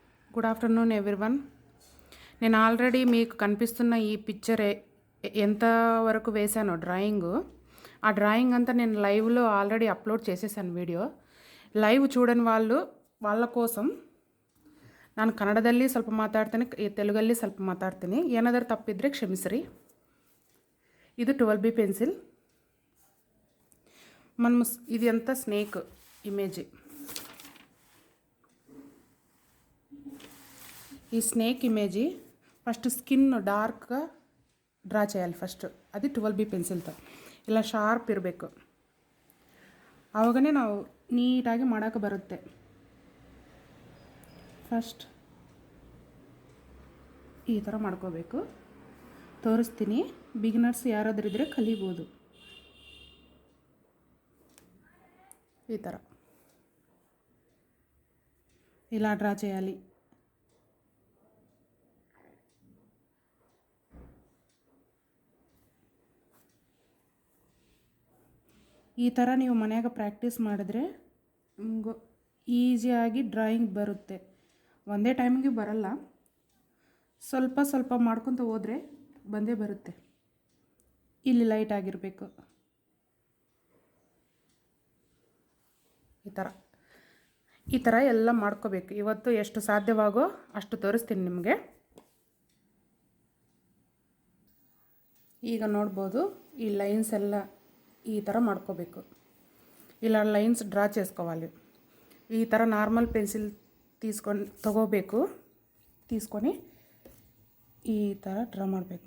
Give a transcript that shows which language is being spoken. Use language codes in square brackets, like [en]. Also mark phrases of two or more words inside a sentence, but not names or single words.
[en] Good afternoon everyone. [te] నేను ఆల్రెడీ మీకు కనిపిస్తున్న ఈ పిక్చర్ ఎంతవరకు వేశానో డ్రాయింగు, ఆ డ్రాయింగ్ అంతా నేను లైవ్లో ఆల్రెడీ ಅಪ್ಲೋಡ್ చేసేసాను ವಿಡಿಯೋ. లైవ్ చూడని వాళ్ళ కోసం [kn] ನಾನು ಕನ್ನಡದಲ್ಲಿ ಸ್ವಲ್ಪ ಮಾತಾಡ್ತೀನಿ, ತೆಲುಗಲ್ಲಿ ಸ್ವಲ್ಪ ಮಾತಾಡ್ತೀನಿ. ಏನಾದರೂ ತಪ್ಪಿದ್ರೆ ಕ್ಷಮಿಸ್ರಿ. ಇದು 12B ಪೆನ್ಸಿಲ್. [te] మనం ఇది అంతా [en] snake image. [te] ఈ [en] snake image first skin [te] ಡಾರ್ಕ್గా ಡ್ರಾ చేయాలి. [kn] ಫಸ್ಟ್ ಅದು 12B ಪೆನ್ಸಿಲ್తో ಇಲ್ಲ ಶಾರ್ಪ್ ಇರಬೇಕು. ಆವಾಗನೇ ನಾವು ನೀಟಾಗಿ ಮಾಡೋಕ್ಕೆ ಬರುತ್ತೆ. ಫಸ್ಟ್ ಈ ಥರ ಮಾಡ್ಕೋಬೇಕು. ತೋರಿಸ್ತೀನಿ, ಬಿಗಿನರ್ಸ್ ಯಾರಾದರೂ ಇದ್ದರೆ ಕಲಿಬೋದು. ಈ ಥರ [te] ఇలా డ్రా చేయాలి. [kn] ಈ ಥರ ನೀವು ಮನೆಯಾಗ ಪ್ರಾಕ್ಟೀಸ್ ಮಾಡಿದ್ರೆ ಈಸಿಯಾಗಿ ಡ್ರಾಯಿಂಗ್ ಬರುತ್ತೆ. ಒಂದೇ ಟೈಮಿಗೆ ಬರಲ್ಲ, ಸ್ವಲ್ಪ ಸ್ವಲ್ಪ ಮಾಡ್ಕೊತ ಹೋದರೆ ಬಂದೇ ಬರುತ್ತೆ. ಇಲ್ಲಿ ಲೈಟ್ ಆಗಿರಬೇಕು. ಈ ಥರ ಎಲ್ಲ ಮಾಡ್ಕೋಬೇಕು. ಇವತ್ತು ಎಷ್ಟು ಸಾಧ್ಯವಾಗೋ ಅಷ್ಟು ತೋರಿಸ್ತೀನಿ ನಿಮಗೆ. ಈಗ ನೋಡ್ಬೋದು, ಈ ಲೈನ್ಸ್ ಎಲ್ಲ ఈ ಥರ ಮಾಡ್ಕೋಬೇಕು. [te] ఇలా [en] lines draw [te] చేసుకోవాలి. [kn] ಈ ಥರ [en] normal pencil [te] తీసుకొని [kn] ಈ ಥರ ಡ್ರಾ ಮಾಡಬೇಕು.